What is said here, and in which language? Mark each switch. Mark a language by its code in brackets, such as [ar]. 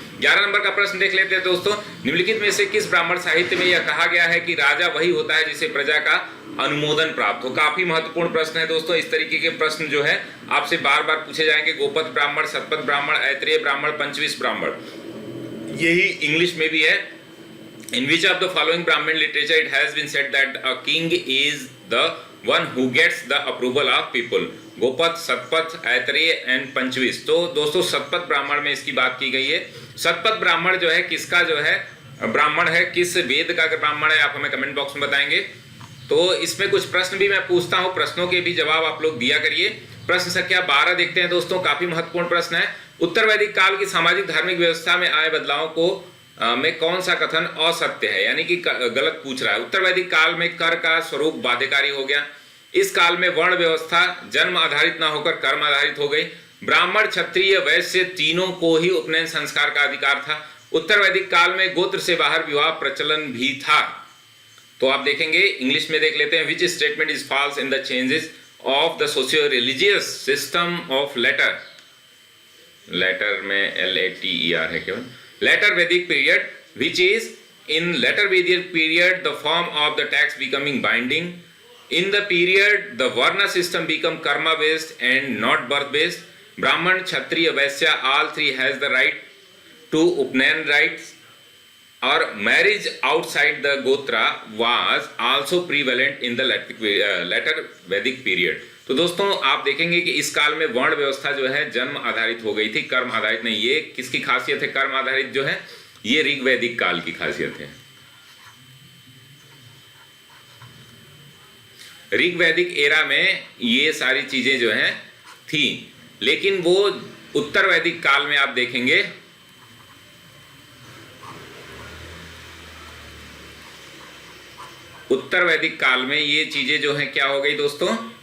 [hi] 11 number का प्रश्न देख लेते हैं दोस्तों। निम्नलिखित में से किस ब्राह्मण साहित्य में यह कहा गया है कि राजा वही होता है जिसे प्रजा का अनुमोदन प्राप्त हो? काफी महत्वपूर्ण प्रश्न है दोस्तों। इस तरीके के प्रश्न जो है आपसे बार बार पूछे जाएंगे। गोपद ब्राह्मण, शतपथ ब्राह्मण, ऐत्रेय ब्राह्मण, पंचविश ब्राह्मण, यही इंग्लिश में भी है। [en] In which of the following Brahmin literature it has been said that a king is the one who gets the approval of people? [hi] Gopatha, Shatapatha, Aitareya and पंचविश। तो दोस्तों शतपथ ब्राह्मण में इसकी बात की गई है। शतपथ ब्राह्मण जो है किसका जो है ब्राह्मण है, किस वेद का ब्राह्मण है, आप हमें कमेंट बॉक्स में बताएंगे। तो इसमें कुछ प्रश्न भी मैं पूछता हूं, प्रश्नों के भी जवाब आप लोग दिया करिए। प्रश्न संख्या 12 देखते हैं दोस्तों, काफी महत्वपूर्ण प्रश्न है। उत्तर वैदिक काल की सामाजिक धार्मिक व्यवस्था में आए बदलावों को में कौन सा कथन असत्य है, यानी कि गलत पूछ रहा है। उत्तर वैदिक काल में कर का स्वरूप बाध्यकारी हो गया। इस काल में वर्ण व्यवस्था जन्म आधारित न होकर कर्म आधारित हो गई। ब्राह्मण, क्षत्रिय, वैश्य तीनों को ही उपनयन संस्कार का अधिकार था। उत्तर वैदिक काल में गोत्र से बाहर विवाह प्रचलन भी था। तो आप देखेंगे, इंग्लिश में देख लेते हैं। [en] which statement is false in the changes of the socio religious system of later, [hi] letter में LATER है केवल, [en] later Vedic period, which is in later Vedic period the form of the tax becoming binding. In the period the varna system become karma based and not birth based. Brahman, Kshatriya, Vaishya, all three has the right to upnayan rights. Or marriage outside the gotra was also prevalent in the later Vedic period. [hi] तो दोस्तों आप देखेंगे कि इस काल में वर्ण व्यवस्था जो है जन्म आधारित हो गई थी, कर्म आधारित नहीं। ये किसकी खासियत है? कर्म आधारित जो है ये ऋग्वैदिक काल की खासियत है। ऋग्वैदिक एरा में ये सारी चीजें जो हैं थी, लेकिन वो उत्तर वैदिक काल में आप देखेंगे उत्तर वैदिक काल में ये चीजें जो हैं क्या हो गई दोस्तों?